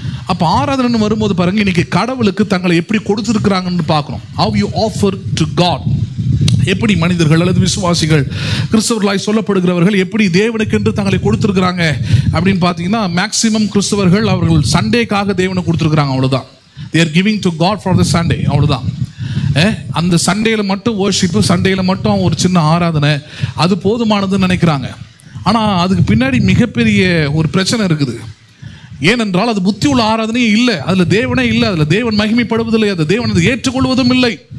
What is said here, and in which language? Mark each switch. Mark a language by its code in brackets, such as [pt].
[ta] அப்போ ஆராதனை வரும்போது பாருங்க, இன்னைக்கு கடவுளுக்கு தங்களை எப்படி கொடுத்துருக்கிறாங்கன்னு பார்க்கணும். [en] How you offer to God. [ta] எப்படி மனிதர்கள் அல்லது விசுவாசிகள், கிறிஸ்தவர்களாய் சொல்லப்படுகிறவர்கள் எப்படி தேவனுக்கு என்று தங்களை கொடுத்துருக்கிறாங்க அப்படின்னு பார்த்தீங்கன்னா, மேக்சிமம் கிறிஸ்தவர்கள் அவர்கள் சண்டேக்காக தேவனை கொடுத்துருக்குறாங்க, அவ்வளோதான். [en] they are giving to God for the Sunday, [ta] அவ்வளோதான். அந்த சண்டேயில் மட்டும் வர்ஷிப்பு, சண்டேயில் மட்டும் ஒரு சின்ன ஆராதனை, அது போதுமானதுன்னு நினைக்கிறாங்க. ஆனால் அதுக்கு பின்னாடி மிகப்பெரிய ஒரு பிரச்சனை இருக்குது. ஏனென்றால் அது புத்தி உள்ள ஆராதனையே இல்லை, அதில் தேவனே இல்லை, அதில் தேவன் மகிமைப்படுவதில்லை, அது தேவன் அதை ஏற்றுக்கொள்வதும் இல்லை.